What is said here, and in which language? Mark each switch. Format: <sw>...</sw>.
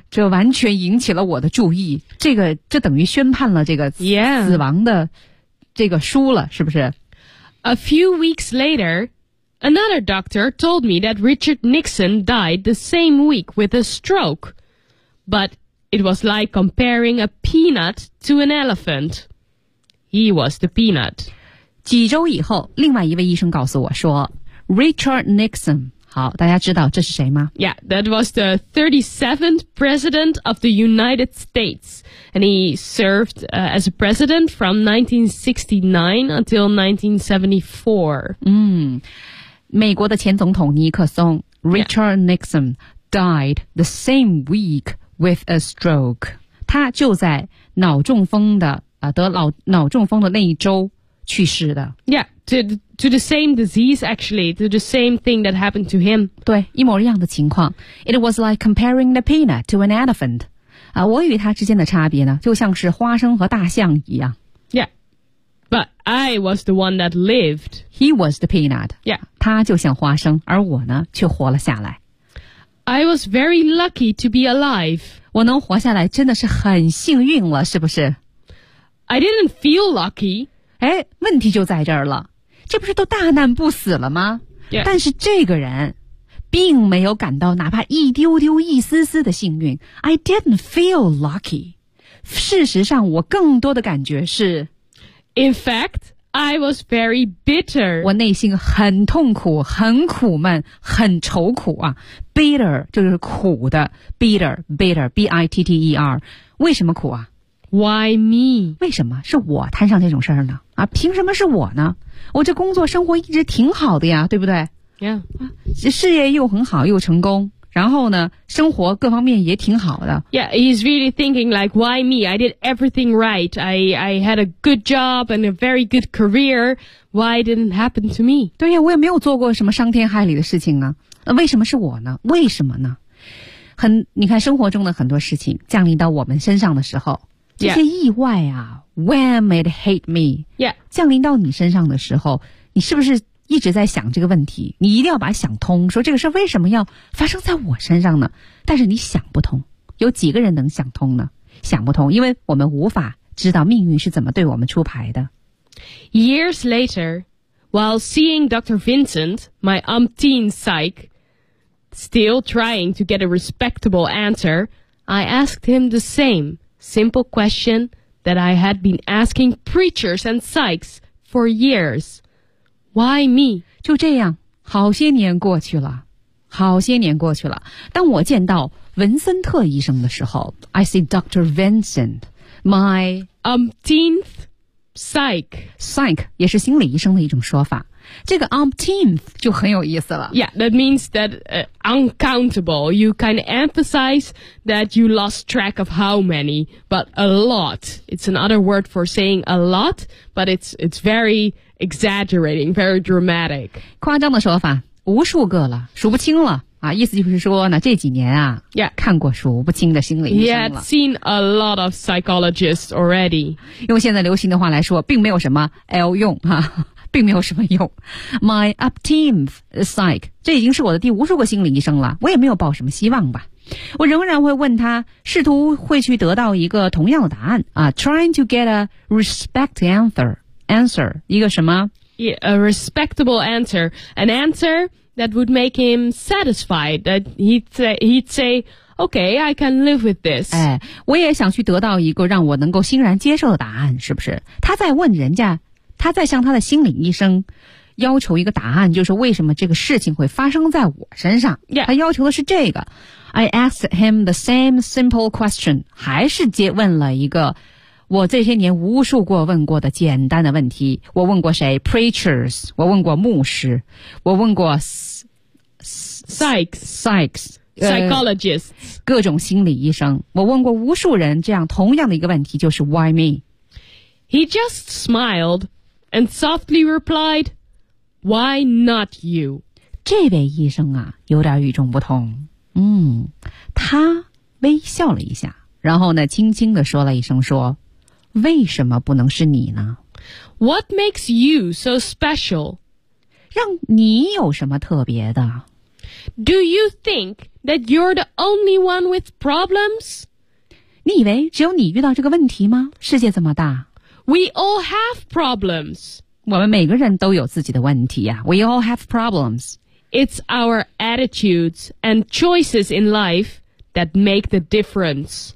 <zh>这完全引起了我的注意。这等于宣判了这个死亡的这个书了、</zh> <en>yeah.</en> <zh>是不是</zh> <en>A few weeks later, another doctor told me that Richard Nixon died the same week with a stroke. But it was like comparing a peanut to an elephant. He was the peanut.</en> <zh>几周以后另外一位医生告诉我说 Richard Nixon 好大家知道这是谁吗</zh> <en>Yeah, that was the 37th president of the United States and he served as a president from 1969 until 1974</en> <zh>美国的前总统尼克松 Richard、</zh> <en>yeah. Nixon died the same week with a stroke</en> <zh>他就在脑中风的、得脑中风的那一周去世的</zh> <en>Yeah, to the same disease actually, to the same thing that happened to him.</en> <zh>对，一模一样的情况。</zh> <en>It was like comparing the peanut to an elephant.</en> <zh>我与他之间的差别呢，就像是花生和大象一样。</zh> <en>Yeah, but I was the one that lived. He was the peanut. Yeah.</en> <zh>他就像花生，而我呢，却活了下来。</zh> <en>I was very lucky to be alive.</en> <zh>我能活下来真的是很幸运了，是不是</zh> <en>？I didn't feel lucky.</en> <zh>哎，问题就在这儿了，这不是都大难不死了吗？</zh> <en>Yeah.</en> <zh>但是这个人并没有感到哪怕一丢丢一丝丝的幸运。</zh> <en>I didn't feel lucky.</en> <zh>事实上，我更多的感觉是</zh> <en>，In fact, I was very bitter.</en> <zh>我内心很痛苦，很苦闷，很愁苦啊。 Bitter 就是苦的 ，bitter, b-i-t-t-e-r。为什么苦啊？</zh> <en>Why me?</en> <zh>为什么是我摊上这种事儿呢？啊，凭什么是我呢？我这工作生活一直挺好的呀，对不对</zh> <en>？Yeah，</en> <zh>事业又很好又成功，然后呢，生活各方面也挺好的。</zh> <en>Yeah， he's really thinking like why me? I did everything right. I had a good job and a very good career. Why didn't happen to me?</en> <zh>对呀，我也没有做过什么伤天害理的事情啊，为什么是我呢？为什么呢？你看生活中的很多事情降临到我们身上的时候。</zh> <en>Yeah.</en> <zh>这些意外啊</zh> <en>,wham it hit me,、 yeah.</en> <zh>降临到你身上的时候你是不是一直在想这个问题你一定要把它想通说这个事为什么要发生在我身上呢但是你想不通有几个人能想通呢想不通因为我们无法知道命运是怎么对我们出牌的。</zh> <en>Years later, while seeing Dr. Vincent, my umpteen psych, still trying to get a respectable answer, I asked him the same. Simple question that I had been asking preachers and psychs for years. Why me?</en> <zh>就这样，好些年过去了，好些年过去了。当我见到文森特医生的时候 ，</zh> <en>I see Dr. Vincent, my umpteenth psych.</en> <zh>Psych 也是心理医生的一种说法。这个 umpteenth 就很有意思了。</zh> <en>Yeah, that means that、uncountable. You kind of emphasize that you lost track of how many, but a lot. It's another word for saying a lot, but it's very exaggerating, very dramatic.</en> <zh>夸张的说法，无数个了，数不清了。啊，意思就是说呢，这几年啊，</zh> <en>yeah.</en> <zh>看过数不清的心理医生了。</zh> <en>Yeah, seen a lot of psychologists already.</en> <zh>用现在流行的话来说，并没有什么 L 用哈、啊，并没有什么用。</zh> <en>My upteenth psych,</en> <zh>这已经是我的第无数个心理医生了，我也没有抱什么希望吧。我仍然会问他，试图会去得到一个同样的答案啊 ，</zh> <en>trying to get a respect answer,</en> <zh>一个什么</zh> <en>？Yeah, a respectable answer, an answer. That would make him satisfied. That he'd say, "Okay, I can live with this."</en> <zh>哎，我也想去得到一个让我能够欣然接受的答案，是不是？他在问人家，他在向他的心理医生要求一个答案，就是为什么这个事情会发生在我身上？</zh> <en>Yeah.</en> <zh>他要求的是这个。</zh> <en>I asked him the same simple question.</en> <zh>还是接问了一个我这些年无数过问过的简单的问题。我问过谁 ？Preachers， 我问过牧师，我问过</zh> <en>psychs、psychologists，</en> <zh>各种心理医生。我问过无数人这样同样的一个问题，就是</zh> <en>Why me？ He just smiled and softly replied, "Why not you？"</en> <zh>这位医生啊，有点与众不同。嗯，他微笑了一下，然后呢，轻轻地说了一声说。为什么不能是你呢</zh> <en>？What makes you so special？</en> <zh>让你有什么特别的</zh> <en>？Do you think that you're the only one with problems？</en> <zh>你以为只有你遇到这个问题吗？世界这么大</zh> <en>，We all have problems。</en> <zh>我们每个人都有自己的问题呀、啊。</zh> <en>We all have problems。 It's our attitudes and choices in life that make the difference。</en>